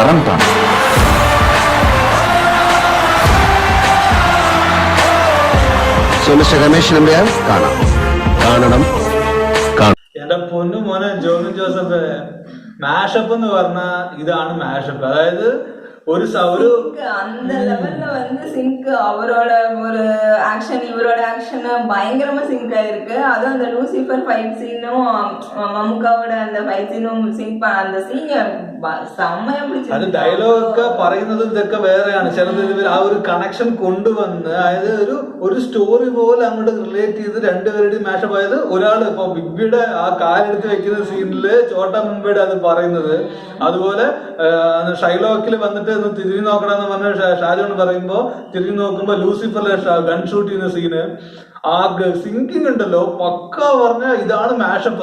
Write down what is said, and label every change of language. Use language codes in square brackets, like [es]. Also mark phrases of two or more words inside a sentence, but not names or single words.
[ml] അവരെന്നും കറണ്ടാണ്. സോ മിസ്റ്റർ രമേശ് നമ്പ്യാർ കാണാം, കാണണം, കാണണം. എന്റെ പൊന്നു മോനെ ജോബിൻ ജോസഫ്, മാഷപ്പ് എന്ന് പറഞ്ഞ ഇതാണ് മാഷപ്പ്. അതായത് ஒரு [ta] அந்த லெவல்ல வந்து சிங்க் அவரோட ஒரு ஆக்ஷன் இவரோட ஆக்ஷன் பயங்கரமா சிங்க் ஆயிருக்கு. அதுவும் அந்த லூசிஃபர் [en] fight scene-um [ta] மம்முக்காவோட அந்த [en] fight scene-um [ta] சிங்க் அந்த சீன் செம்மையா பிடிச்சிருக்கு. [ml] അത് ഡയലോഗൊക്കെ പറയുന്നതും ഇതൊക്കെ വേറെയാണ്. ചിലത് ആ ഒരു കണക്ഷൻ കൊണ്ടുവന്ന് അതായത് ഒരു സ്റ്റോറി പോലെ അങ്ങോട്ട് റിലേറ്റ് ചെയ്ത് രണ്ടുപേരുടെയും മാഷപ്പ് ആയത്. ഒരാള് ഇപ്പൊ ബിഗ്ബിയുടെ ആ കാലെടുത്ത് വെക്കുന്ന സീനില് ചോട്ടാ മുംബൈയുടെ അത് പറയുന്നത്, അതുപോലെ ഷൈലോക്കിൽ വന്നിട്ട് തിരിഞ്ഞു നോക്കണമെന്ന് പറഞ്ഞ ഷാജോൺ പറയുമ്പോ തിരിഞ്ഞു നോക്കുമ്പോ ലൂസിഫറിലെ [en] gun shoot [ml] ചെയ്യുന്ന സീന്, ആ സിങ്കിങ് ഉണ്ടല്ലോ പക്ക പറഞ്ഞ ഇതാണ് മാഷപ്പ്.